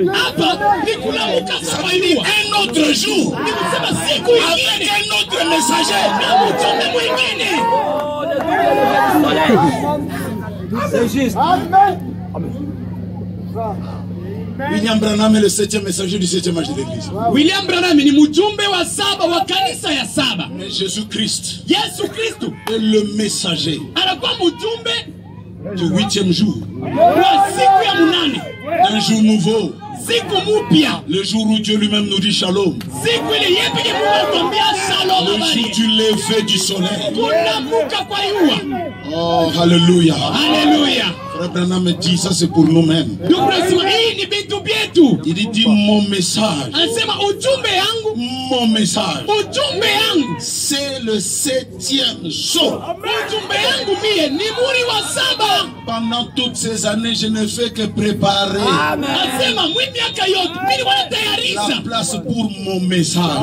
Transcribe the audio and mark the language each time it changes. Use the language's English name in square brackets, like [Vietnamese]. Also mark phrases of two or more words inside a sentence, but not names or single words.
[French] Ça veut dire un autre jour. Avec un autre messager. C'est juste. William Branham est le 7e messager du 7e âge de l'église. [Swahili] William Branham ni mjumbe wa saba wa kanisa ya saba. [French] Mais Jésus-Christ [Swahili] Yesu Kristo [French] est le messager. [Swahili] Anakuwa mjumbe [French] du 8e jour. [Swahili] Wa siku ya munane. [French] Un jour nouveau. [Swahili] Siku mupya. [French] Le jour où Dieu lui-même nous dit shalom. [Swahili] Siku ile yepeke Mungu atuambia shalom. [French] Le jour du lever du soleil. [Swahili] Kunamuka kwa jua. [French] Oh, alléluia. [Swahili] Alléluia. [French] Frère Branham me dit, ça c'est pour nous-mêmes. Il dit mon message. Mon message. C'est le 7e jour. Pendant toutes ces années, je ne fais que préparer la place pour mon message.